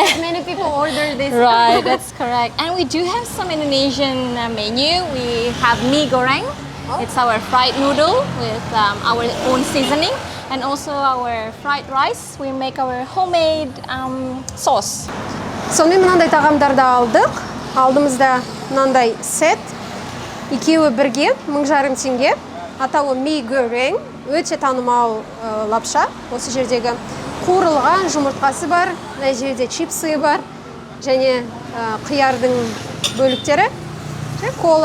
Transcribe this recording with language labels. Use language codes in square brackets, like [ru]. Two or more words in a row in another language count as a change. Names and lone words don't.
[en] Many people order this. Right, that's correct. And we do have some Indonesian menu. We have mie goreng. It's our fried noodle with our own seasoning. And also our fried rice. We make our homemade sauce. [kk] Сонымен мынандай тағамдарды алдық. Алдымызда мынандай сет. Екеуі бірге 1500 теңге. Атауы мie goreng. Өте танымал лапша. Осы жердегі қуырылған жұмыртқасы бар, мына жерде чипсы бар, және қиярдың бөліктері, және кола.